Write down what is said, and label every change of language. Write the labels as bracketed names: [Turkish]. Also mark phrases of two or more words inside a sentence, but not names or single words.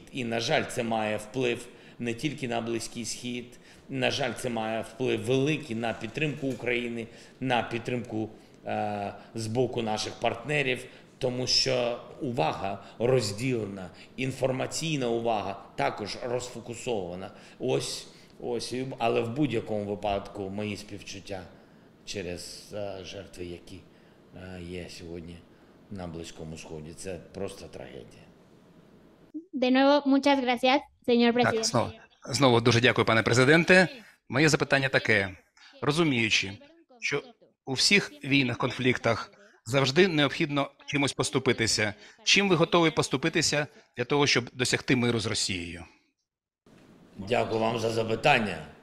[Ukrainian] І, на жаль, це має вплив не тільки на Близький Схід, на жаль, це має вплив великий на підтримку України, на підтримку з боку наших партнерів, тому що увага розділена, інформаційна увага також розфокусована. Ось, але в будь-якому випадку мої співчуття через жертви, які є сьогодні на Близькому Сході. Це просто трагедія. [Spanish] De nuevo, muchas gracias, señor [Ukrainian] Так, [Spanish] presidente. [Ukrainian] знову дуже дякую, пане президенте. Моє запитання таке. Розуміючи, що у всіх війнах, конфліктах завжди необхідно чимось поступитися. Чим ви готові поступитися для того, щоб досягти миру з Росією? Дякую вам за запитання.